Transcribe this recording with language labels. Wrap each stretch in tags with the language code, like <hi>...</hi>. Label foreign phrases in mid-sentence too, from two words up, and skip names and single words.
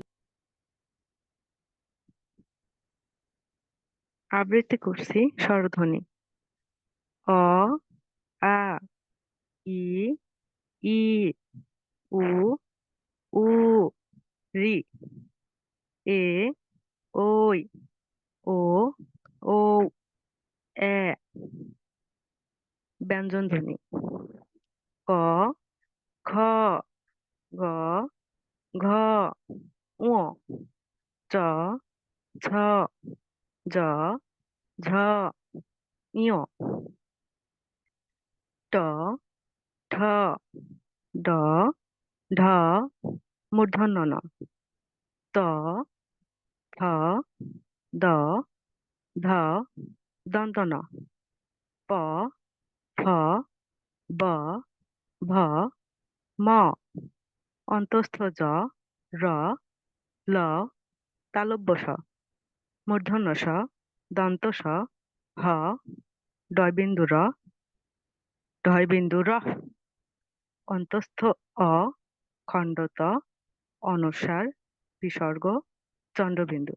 <bn>আবৃত্তি করছি স্বরধ্বনি অ, আ, ই, ই, উ, উ, রি, এ, ওই, ও, ও, এ। ব্যঞ্জন ধ্বনি ক, খ, গ, ঘ, ঙ, চ, ছ, জ, ঝ, ইয়, ট, ঠ, ড, ঢ, মূর্ধন্য ন, ত, থ, দ, ধ, দন্ত ন, প, ফ, ব, ভ, ম। অন্তস্থ জ, র, ল, তালব্য স, মূর্ধন্য স, দন্ত স, হ, ডয়বিন্দু র, ঢয়বিন্দু র। অন্তস্থ অ, খণ্ডত, অনুস্বার, বিসর্গ, চন্দ্রবিন্দু।</bn>